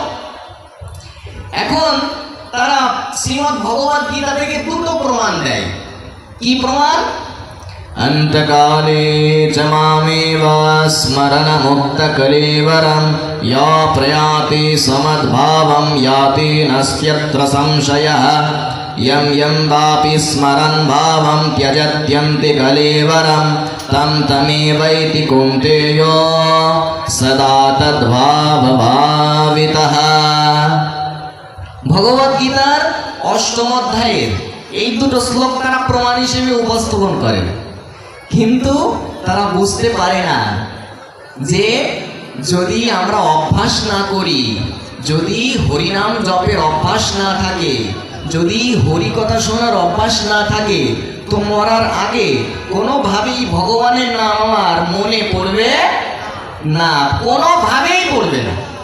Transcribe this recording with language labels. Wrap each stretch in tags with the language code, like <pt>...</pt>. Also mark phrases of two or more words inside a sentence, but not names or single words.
<bn>এখন তারা শ্রীমদ্ ভগবদ গীতা থেকে দুটো প্রমাণ দেয়। কি প্রমাণ?</bn> <sa>অন্তকালে চ মামেব স্মরণমুক্ত কলেবরম ইয়া প্রয়াতি সমদ্ভাবম ইয়াতি নাস্ত্যত্র সংশয়ঃ यं यं वापि स्मरन् भावं त्यजत्यन्ति कलेवरं तं तमेवैति कुन्तेयो सदा तद्भावभावितः।</sa> <bn>ভগবদ গীতার অষ্টম অধ্যায়ের এই দুটো শ্লোক তারা প্রমাণ হিসেবে উপস্থাপন করে, কিন্তু তারা বুঝতে পারে না যে যদি আমরা অভ্যাস না করি, যদি হরিনাম জপের অভ্যাস না থাকে, যদি হরি কথা শোনার অভ্যাস না থাকে, তো মরার আগে কোনোভাবেই ভগবানের নাম আমার মনে পড়বে না, কোনোভাবেই পড়বে না।</bn>